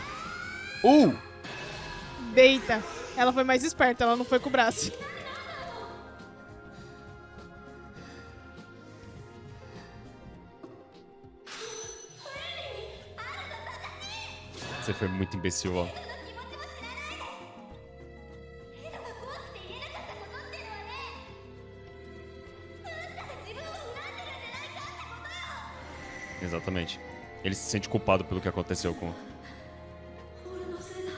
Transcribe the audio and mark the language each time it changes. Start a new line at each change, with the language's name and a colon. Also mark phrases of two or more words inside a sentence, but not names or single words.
Portuguese: Deita. Ela foi mais esperta, ela não foi com o braço. Você foi muito imbecil, ó.
Japanese: エドが怖くて言えなかったことってのはね、あんたが自分を恨んでるんじゃないかってことよ。
Portuguese: Exatamente. Ele se sente culpado pelo que aconteceu com...
Japanese: 俺のせい